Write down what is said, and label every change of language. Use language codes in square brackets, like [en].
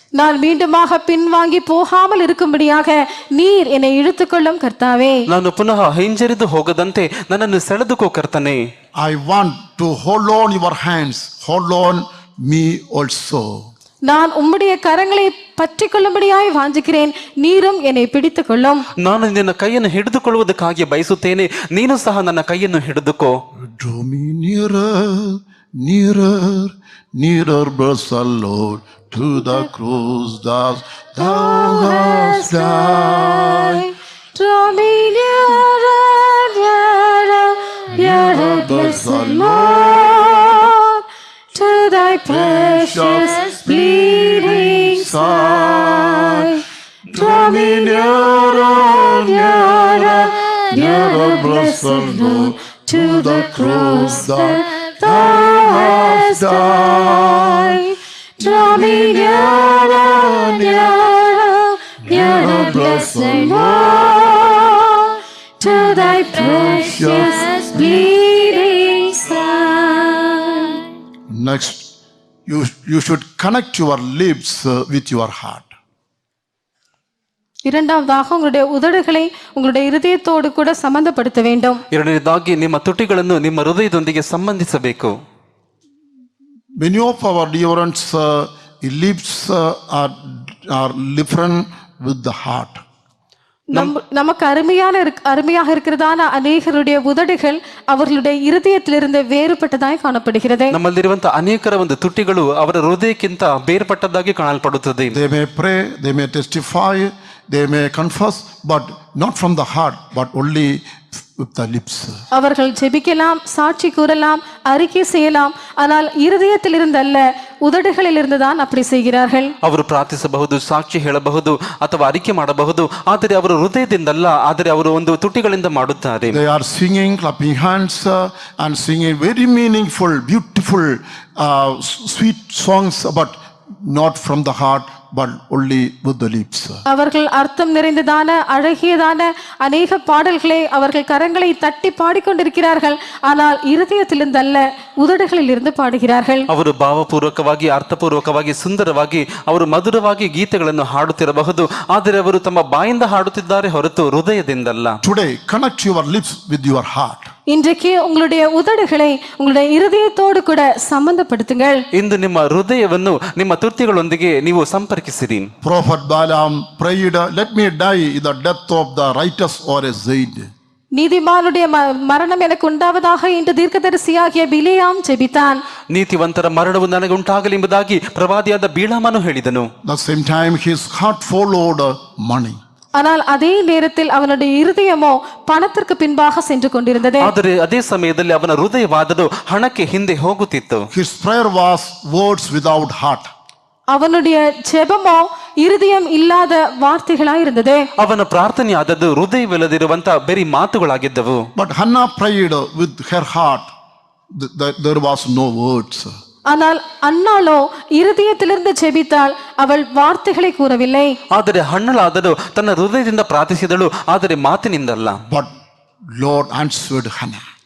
[ta] நான் மீண்டுமாக பின்வாங்கி போகாமல் இருக்கும்படியாக நீர் என்னை இழுத்துக்கொள்ளும் கர்த்தாவே. [kn] ನಾನು ಪುನಃ ಹಿಂಜರಿದು ಹೋಗದಂತೆ ನನ್ನನ್ನು ಸೆಳೆದುಕೋ ಕರ್ತನೆ. [en] I want to hold on your hands, hold on me also. [ta] நான் உம்முடைய கரங்களை பற்றி கொள்ளும்படியாய் வாஞ்சிக்கிறேன், நீரும் என்னை பிடித்துக் கொள்ளும். [kn] ನಾನು ನಿನ್ನ ಕೈಯನ್ನು ಹಿಡಿದುಕೊಳ್ಳುವುದಕ್ಕಾಗಿ ಬಯಸುತ್ತೇನೆ, ನೀನು ಸಹ ನನ್ನ ಕೈಯನ್ನು ಹಿಡಿದುಕೋ. [en] Draw me nearer, nearer, nearer, blessed Lord, to the cross that thou hast died. Draw me nearer, nearer, nearer, blessed Lord, to thy precious bleeding side. Draw me nearer, nearer, nearer, blessed Lord, to the cross that thou hast died. Draw me nearer, nearer, nearer, blessed Lord, to thy precious bleeding side. Next, you should connect your lips with your heart. [ta] இரண்டாவதாக உங்களுடைய உதடுகளை உங்களுடைய இருதயத்தோடு கூட சம்பந்தப்படுத்த வேண்டும். [kn] ಎರಡನೇದಾಗಿ ನಿಮ್ಮ ತುಟಿಗಳನ್ನು ನಿಮ್ಮ ಹೃದಯದೊಂದಿಗೆ ಸಂಬಂಧಿಸಬೇಕು. [en] Many of our deliverance lips are different with the heart. [ta] நமக்கு அருமையாக இருக்கிறதான அநேகருடைய உதடுகள் அவர்களுடைய இருதயத்திலிருந்து வேறுபட்டதாய் காணப்படுகிறது. [kn] ನಮ್ಮಲ್ಲಿರುವಂತಹ ಅನೇಕರ ಒಂದು ತುಟಿಗಳು ಅವರ ಹೃದಯಕ್ಕಿಂತ ಬೇರ್ಪಟ್ಟದ್ದಾಗಿ ಕಾಣಲ್ಪಡುತ್ತದೆ. [en] They may pray, they may testify, they may confess, but not from the heart, but only with the lips. [ta] அவர்கள் ஜெபிக்கலாம், சாட்சி கூறலாம், அறிக்கை செய்யலாம், ஆனால் இருதயத்திலிருந்து அல்ல, உதடுகளில் இருந்துதான் அப்படி செய்கிறார்கள். [kn] ಅವರು ಪ್ರಾರ್ಥಿಸಬಹುದು, ಸಾಕ್ಷಿ ಹೇಳಬಹುದು ಅಥವಾ ಅರಿಕೆ ಮಾಡಬಹುದು, ಆದರೆ ಅವರು ಹೃದಯದಿಂದಲ್ಲ, ಆದರೆ ಅವರು ಒಂದು ತುಟಿಗಳಿಂದ ಮಾಡುತ್ತಾರೆ. [en] They are singing, clapping hands, and singing very meaningful, beautiful, sweet songs, but not from the heart, but only with the lips. [ta] அவர்கள் அர்த்தம் நிறைந்ததான அழகியதான அநேக பாடல்களை அவர்கள் கரங்களை தட்டி பாடிக்கொண்டிருக்கிறார்கள், ஆனால் இருதயத்திலிருந்து அல்ல, உதடுகளில் இருந்து பாடுகிறார்கள். [kn] ಅವರು ಭಾವಪೂರ್ವಕವಾಗಿ, ಅರ್ಥಪೂರ್ವಕವಾಗಿ, ಸುಂದರವಾಗಿ, ಅವರು ಮಧುರವಾಗಿ ಗೀತೆಗಳನ್ನು ಹಾಡುತ್ತಿರಬಹುದು, ಆದರೆ ಅವರು ತಮ್ಮ ಬಾಯಿಂದ ಹಾಡುತ್ತಿದ್ದಾರೆ ಹೊರತು ಹೃದಯದಿಂದಲ್ಲ. [en] Today, connect your lips with your heart. [ta] இன்றைக்கு உங்களுடைய உதடுகளை உங்களுடைய இருதயத்தோடு கூட சம்பந்தப்படுத்துங்கள். [kn] ಇಂದು ನಿಮ್ಮ ಹೃದಯವನ್ನು ನಿಮ್ಮ ತುರ್ತಿಗಳೊಂದಿಗೆ ನೀವು ಸಂಪರ್ಕಿಸಿರಿ. [en] Prophet Balaam prayed, let me die in the death of the righteous or a saint. [ta] நீதிமானுடைய மரணம் எனக்கு உண்டாவதாக என்று தீர்க்கதரிசியாகிய பிலேயாம் ஜெபித்தான். [kn] ನೀತಿವಂತರ ಮರಣವು ನನಗೆ ಉಂಟಾಗಲಿ ಎಂಬುದಾಗಿ ಪ್ರವಾದಿಯಾದ ಬೀಳಾಮನು ಹೇಳಿದನು. [en] The same time his heart followed money. [ta] ஆனால் அதே நேரத்தில் அவனுடைய இருதயமோ பணத்திற்கு பின்பாக சென்று கொண்டிருந்தது. [kn] ಆದರೆ ಅದೇ ಸಮಯದಲ್ಲಿ ಅವನ ಹೃದಯವಾದದ್ದು ಹಣಕ್ಕೆ ಹಿಂದೆ ಹೋಗುತ್ತಿತ್ತು. [en] His prayer was words without heart. [ta] அவனுடைய ஜெபமோ இருதயம் இல்லாத வார்த்தைகளாய் இருந்தது. [kn] ಅವನ ಪ್ರಾರ್ಥನೆಯಾದದ್ದು ಹೃದಯವಿಲ್ಲದಿರುವಂತ ಬರೀ ಮಾತುಗಳಾಗಿದ್ದವು. [en] But Hannah prayed with her heart. There was no words. [ta] ஆனால் அன்னாளோ இருதயத்திலிருந்து ஜெபித்தாள், அவள் வார்த்தைகளை கூறவில்லை. [kn] ಆದರೆ ಹಣ್ಣಳಾದಳು ತನ್ನ ಹೃದಯದಿಂದ ಪ್ರಾರ್ಥಿಸಿದಳು, ಆದರೆ ಮಾತಿನಿಂದಲ್ಲ. [en] But Lord answered Hannah.